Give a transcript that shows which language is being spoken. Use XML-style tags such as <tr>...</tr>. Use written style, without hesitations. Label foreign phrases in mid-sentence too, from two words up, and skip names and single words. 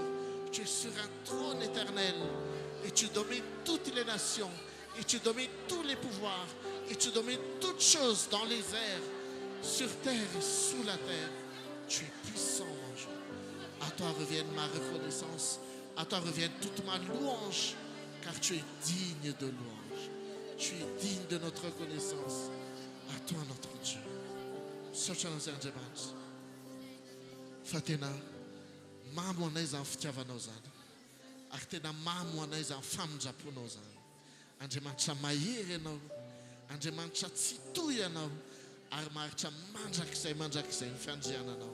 <fr>Tu es sur un trône éternel et tu domines toutes les nations et tu domines tous les pouvoirs et tu domines toutes choses dans les airs, sur terre et sous la terre. Tu es puissant, mon Dieu. À toi revienne ma reconnaissance, à toi revienne toute ma louange, car tu es digne de louange. Tu es digne de notre reconnaissance. À toi, notre Dieu.</fr> <mg>Sotranos Andriamanitra. Fa tena mamy anay izany fitiavanao zany. Ary tena mamy anay izany famondraponao zany. Andriamanitra mahery ianao, Andriamanitra tsy toy ianao, ary maharitra mandrakizay ny fiandriananao.</mg>